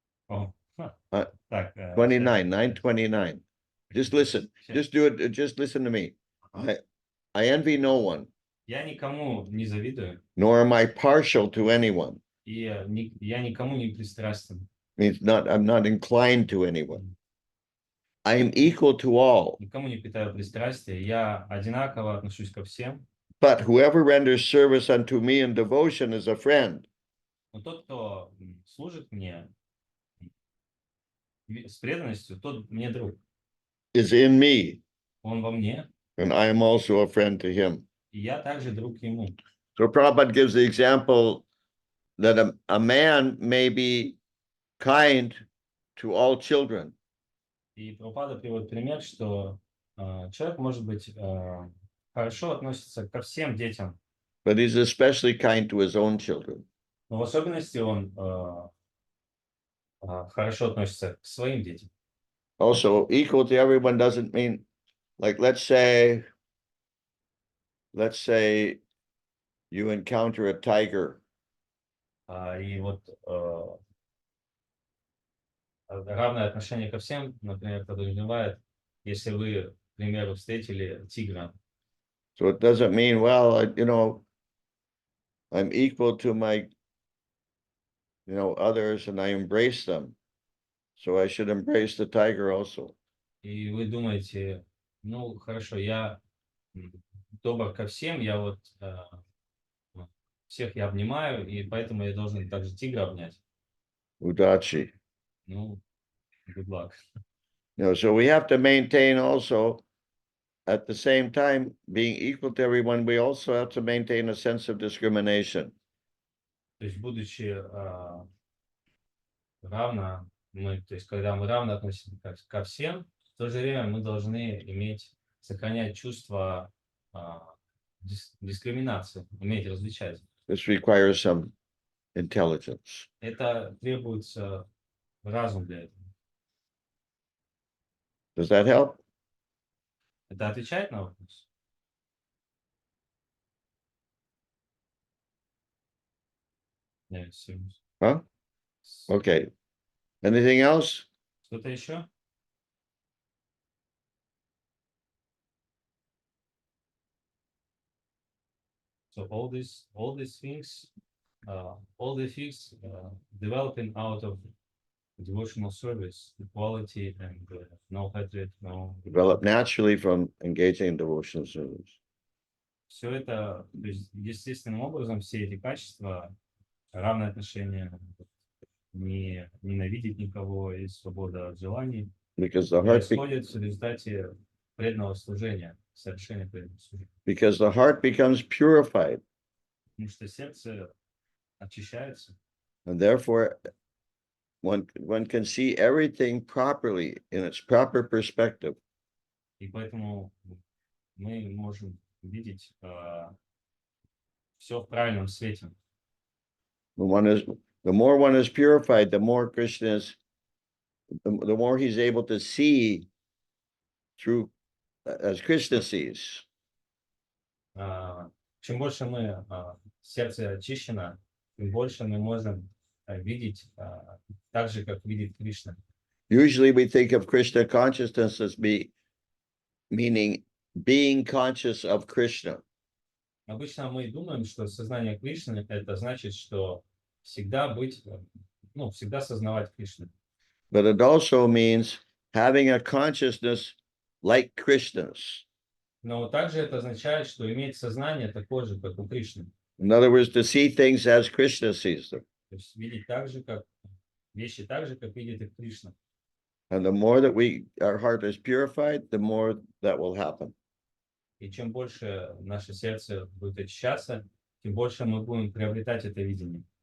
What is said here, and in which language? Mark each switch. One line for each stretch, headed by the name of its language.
Russian: О, так,
English: 29, 9:29. Just listen. Just do it. Just listen to me. I envy no one.
Russian: Я никому не завидую.
English: Nor am I partial to anyone.
Russian: И я никому не пристрастен.
English: Means I'm not inclined to anyone. I am equal to all.
Russian: Никому не питаю пристрастия. Я одинаково отношусь ко всем.
English: But whoever renders service unto me in devotion is a friend.
Russian: Но тот, кто служит мне с преданностью, тот мне друг.
English: Is in me.
Russian: Он во мне.
English: And I am also a friend to him.
Russian: И я также друг ему.
English: So Prabhupada gives the example that a man may be kind to all children.
Russian: И Прабхупада приводит пример, что человек может быть хорошо относится ко всем детям.
English: But he's especially kind to his own children.
Russian: Но в особенности он хорошо относится к своим детям.
English: Also, equal to everyone doesn't mean, like, let's say you encounter a tiger.
Russian: И вот равное отношение ко всем, например, подразумевает, если вы, к примеру, встретили тигра.
English: So it doesn't mean, well, I'm equal to my, others and I embrace them. So I should embrace the tiger also.
Russian: И вы думаете, ну, хорошо, я добр ко всем, я вот всех я обнимаю, и поэтому я должен также тигра обнять. Udachi.
English: Ну, good luck. So we have to maintain also, at the same time, being equal to everyone, we also have to maintain a sense of discrimination.
Russian: То есть, будучи равно, то есть, когда мы равно относимся ко всем, в то же время мы должны сохранять чувство дискриминации, уметь различать.
English: This requires some intelligence.
Russian: Это требуется разум для этого.
English: Does that help?
Russian: Это отвечает на вопрос? Нет,
English: Huh? Okay. Anything else?
Russian: Что-то еще?
English: So all these things, developing out of devotional service, equality, and no hatred, no. Develop naturally from engaging in devotional service.
Russian: Все это, то есть, естественным образом, все эти качества, равное отношение, не ненавидеть никого и свобода от желаний,
English: Because the heart,
Russian: происходит в результате преданного служения, совершения преданного служения.
English: because the heart becomes purified,
Russian: Потому что сердце очищается,
English: and therefore one can see everything properly in its proper perspective.
Russian: и поэтому мы можем видеть все в правильном свете.
English: The more one is purified, the more Krishna is, the more he's able to see through as Krishna sees.
Russian: Чем больше сердце очищено, тем больше мы можем видеть так же, как видит Кришна.
English: Usually we think of Krishna consciousness as meaning being conscious of Krishna.
Russian: Обычно мы думаем, что сознание Кришны это значит, что всегда всегда сознавать Кришну.
English: But it also means having a consciousness like Krishna's.
Russian: Но также это означает, что иметь сознание такое же, как у Кришны.
English: In other words, to see things as Krishna sees them.
Russian: То есть видеть вещи так же, как видит их Кришна.
English: And the more that our heart is purified, the more that will happen.
Russian: И чем больше наше сердце будет очищаться, тем больше мы будем приобретать это видение.